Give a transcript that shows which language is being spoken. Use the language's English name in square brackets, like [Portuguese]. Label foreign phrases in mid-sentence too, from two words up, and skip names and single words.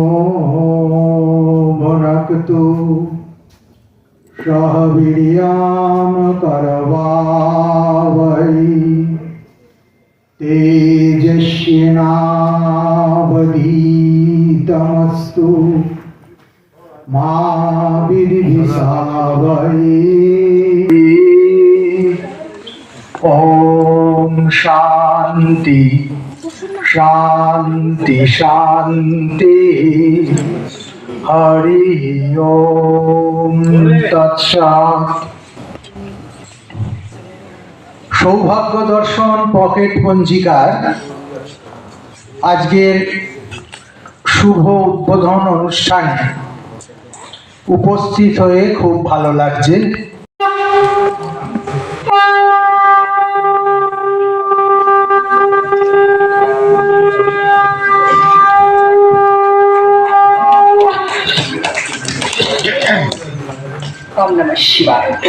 [Sanskrit] ভুনক্তু সহ বীর্যং করবাবহৈ তেজস্বিনাবধীতমস্তু মা বিদ্বিষাবহৈ। ओम शांति शांति शांति। हरि ओम तत्सत्। [Bangla] সৌভাগ্য দর্শন পকেট পঞ্জিকার আজকের শুভ উদ্বোধন অনুষ্ঠানে উপস্থিত হয়ে খুব ভালো লাগছে। [Sanskrit] ओम नमः शिवाय।